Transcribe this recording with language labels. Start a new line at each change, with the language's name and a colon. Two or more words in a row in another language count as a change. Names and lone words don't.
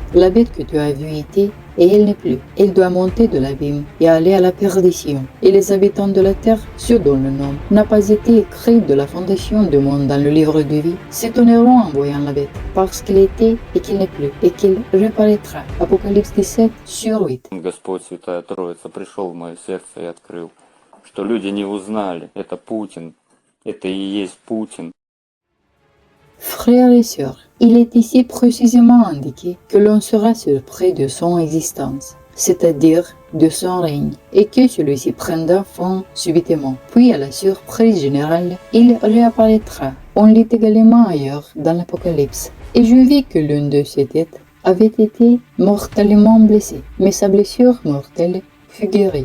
French: La bête que tu as vue était, et elle n'est plus. Elle doit monter de l'abîme et aller à la perdition. Et les habitants de la terre, ceux dont le nom n'a pas été écrit de la fondation du monde dans le livre de vie, s'étonneront en voyant la bête, parce qu'il était et qu'il n'est plus, et qu'il reparaîtra. Apocalypse 17, sur 8.
Russian: Господь, Святая Троица, пришел в мое сердце и открыл, что люди не узнали, это Путин, это и есть Путин.
French: Frères et sœurs, il est ici précisément indiqué que l'on sera surpris de son existence, c'est-à-dire de son règne, et que celui-ci prendra fin subitement. Puis, à la surprise générale, il réapparaîtra. On lit également ailleurs dans l'Apocalypse. Et je vis que l'une de ses têtes avait été mortellement blessée, mais sa blessure mortelle fut guérie.